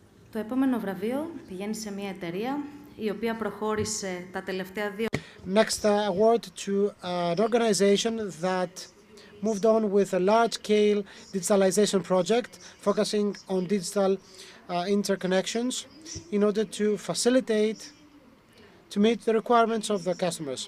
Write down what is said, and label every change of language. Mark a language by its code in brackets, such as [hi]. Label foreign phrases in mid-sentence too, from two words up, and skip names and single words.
[el] Το επόμενο βραβείο πηγαίνει σε μια εταιρεία η οποία προχώρησε τα τελευταία 2 [en] Next award to an organization that moved on with a large-scale digitalization project focusing on digital interconnections in order to facilitate, to meet the requirements of the customers.